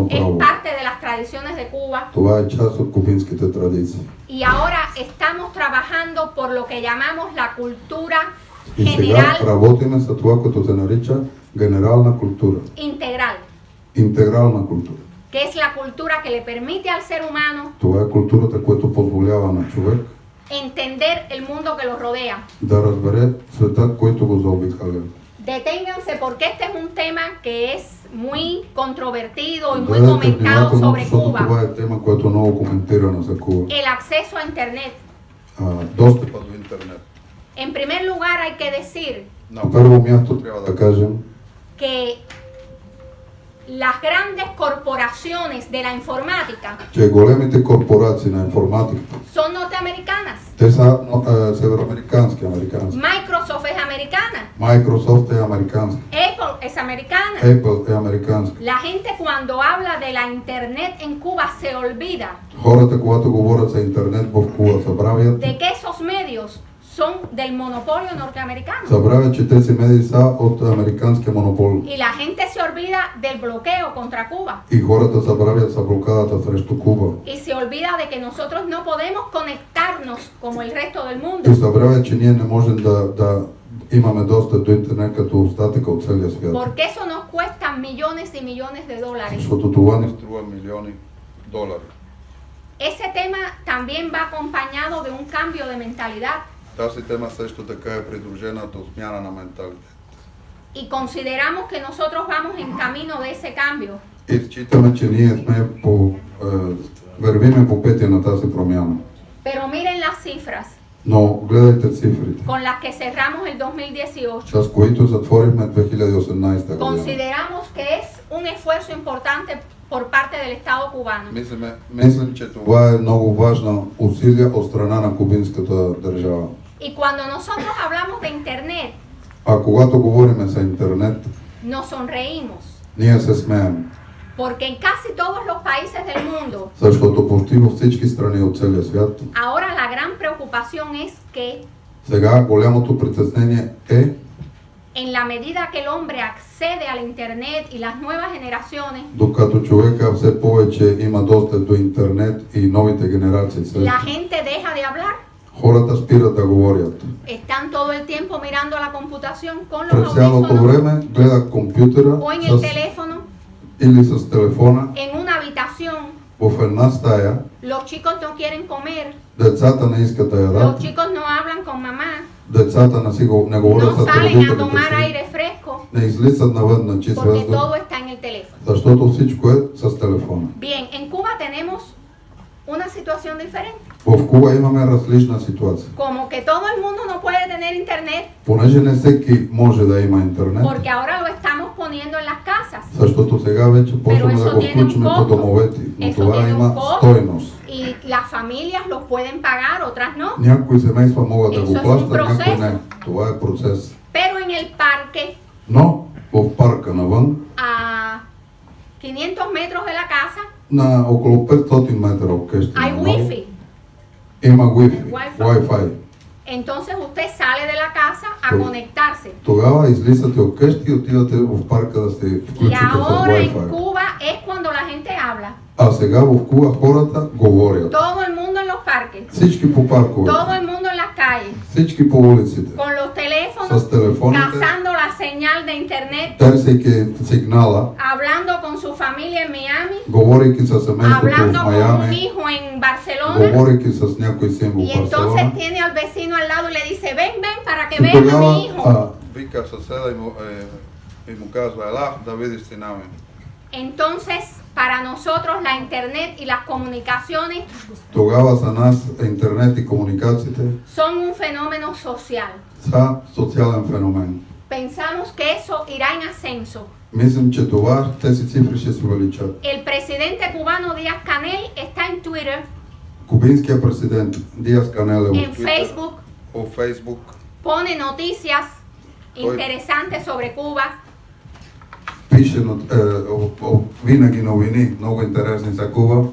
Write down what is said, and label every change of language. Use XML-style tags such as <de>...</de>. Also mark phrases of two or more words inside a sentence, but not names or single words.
<es>es</es> <bg>право.</bg> <es>parte de las tradiciones de Cuba.</es> <bg>Това е част от кубинските традиции.</bg> <es>Y ahora estamos trabajando por lo que llamamos la cultura</es> <bg>И сега</bg> <es>general</es> <bg>работиме за това, като се нарича генерална култура,</bg> <es>integral,</es> <bg>интегрална култура.</bg> <es>que es la cultura que le permite al ser humano</es> <bg>Това е културата, която позволява на човек</bg> <es>entender el mundo que lo rodea.</es> <bg>да разбере света, който го заобикаля.</bg> <es>Deténganse porque este es un tema que es muy controvertido y muy</es> <bg>Гледайте</bg> <es>comentado</es> <bg>внимателно,</bg> <es>sobre</es> <bg>защото Cuba. това е тема, която е много коментирана за Куба.</bg> <es>El acceso a Internet.</es> <bg>Достъпа до интернет.</bg> <es>En primer lugar hay que decir</es> <bg>На първо място трябва да кажем,</bg> <es>que las grandes corporaciones de la informática</es> <bg>че големите корпорации на информатиката,</bg> <es>son norteamericanas.</es> <bg>те са североамерикански, американски.</bg> <es>Microsoft es americana.</es> <bg>Microsoft е американски.</bg> <es>Apple es americana.</es> <bg>Apple е американски.</bg> <es>La gente cuando habla de la Internet en Cuba se olvida</es> <bg>Хората, когато говорят за интернет в Куба, забравят,</bg> <es>de que esos medios son del monopolio norteamericano.</es> <bg>забравят, че тези медии са от американския монопол.</bg> <es>Y la gente se olvida del bloqueo contra Cuba.</es> <bg>И хората забравят за блокадата срещу Куба.</bg> <es>Y se olvida de que nosotros no podemos conectarnos como el resto del</es> <bg>И</bg> <es>mundo.</es> <bg>забравят, че ние не можем да имаме достъп до интернет като остатъка от целия свят.</bg> <es>Porque eso nos cuesta millones y millones de dólares.</es> <bg>Защото това ни струва милиони долари.</bg> <es>Ese tema también va acompañado de un cambio de mentalidad.</es> <bg>Тази тема също така е придружена от смяна на менталитет.</bg> <es>Y consideramos que nosotros vamos en camino de ese cambio.</es> <bg>И считаме, че ние сме вървиме по пътя на тази промяна.</bg> <es>Pero miren las cifras</es> <bg>Но гледайте цифрите,</bg> <es>con las que cerramos el 2018.</es> <bg>с които затворихме 2018 година.</bg> <es>Consideramos que es un esfuerzo importante por parte del Estado cubano.</es> <bg>Мислим, че това е много важно усилие от страна на кубинската държава.</bg> <es>Y cuando nosotros hablamos de Internet,</es> <bg>А когато говорим за интернет,</bg> <es>nos sonreímos.</es> <bg>ние се смеем,</bg> <es>Porque en casi todos los países del mundo,</es> <bg>защото почти във всички страни от целия свят,</bg> <es>ahora la gran preocupación es que</es> <bg>сега голямото притеснение е,</bg> <es>en la medida que el hombre accede al Internet y las nuevas generaciones,</es> <bg>докато човека все повече има достъп до интернет и новите генерации,</bg> <es>la gente deja de hablar.</es> <bg>хората спират да говорят.</bg> <es>Están todo el tiempo mirando la computación con los</es> <bg>През цялото</bg> <es>audífonos</es> <bg>време гледат компютъра</bg> <es>o en el teléfono,</es> <bg>или с телефона</bg> <es>en una habitación.</es> <bg>в една стая.</bg> <es>Los chicos no quieren comer,</es> <bg>Децата не искат да</bg> <es>los</es> <bg>ядат,</bg> <es>chicos no hablan con mamá,</es> <bg>децата не говорят</bg> <es>no</es> <bg>с</bg> <es>salen a</es> <bg>родителите</bg> <es>tomar</es> <bg>си,</bg> <es>aire fresco,</es> <bg>не излизат навън на чист</bg> <es>porque</es> <bg>въздух,</bg> <es>todo está en el teléfono.</es> <bg>защото всичко е с телефона.</bg> <es>Bien, en Cuba tenemos una situación diferente.</es> <bg>В Куба имаме различна ситуация.</bg> <es>Como que todo el mundo no puede tener internet,</es> <bg>Понеже не всеки може да има интернет,</bg> <es>porque ahora lo estamos poniendo en las casas.</es> <bg>защото сега вече почваме да го включим по домовете, но това има стойност.</bg> <es>Y las familias los pueden pagar, otras no.</es> <bg>Някои семейства могат да го</bg> <es>Eso es un</es> <bg>плащат, някои</bg> <es>proceso.</es> <bg>не. Това е процес.</bg> <es>Pero en el parque,</es> <bg>Но в парка навън,</bg> <es>a 500 metros de la casa,</es> <bg>на около 500 метра от къщата,</bg> <es>hay wifi.</es> <bg>има Wi-Fi, Wi-Fi. Wi-Fi.</bg> <es>Entonces usted sale de la casa a Pero- conectarse.</es> <bg>Тогава излизате от къщи и отивате в парка да се</bg> <es>Y</es> <bg>включите с</bg> <es>ahora en Wi-Fi. Cuba es cuando la gente habla.</es> <bg>А сега в Куба хората говорят.</bg> <es>Todo el mundo en los parques,</es> <bg>Всички по парковете,</bg> <es>todo el mundo en las calles,</es> <bg>всички по улиците,</bg> <es>con los teléfonos,</es> <bg>с телефоните,</bg> <es>cazando la señal de internet,</es> <bg>търсейки сигнала,</bg> <es>hablando con su familia en Miami,</es> <bg>говорейки с семейството</bg> <es>hablando</es> <bg>в</bg> <es>con un Майами, hijo en Barcelona.</es> <bg>говорейки с някой син в</bg> <es>Y entonces Барселона. tiene al vecino al lado y le dice, ven, ven para que</es> <bg>И</bg> <es>vean a mi hijo.</es> <bg>тогава вика съседа и му казва, ела да видиш сина ми.</bg> <es>Entonces, para nosotros la internet y las comunicaciones</es> <bg>Тогава за нас интернет и комуникациите</bg> <es>son un fenómeno social.</es> <bg>са социален феномен.</bg> <es>Pensamos que eso irá en ascenso.</es> <bg>Мислим, че тези цифри ще се увеличат.</bg> <es>El presidente cubano Díaz Canel está en Twitter,</es> <bg>Кубинският президент Диас Канел е</bg> <es>en Facebook,</es> <bg>по Фейсбук.</bg> <es>pone noticias interesantes sobre Cuba.</es> <bg>Пише винаги новини, много интересни за Куба.</bg>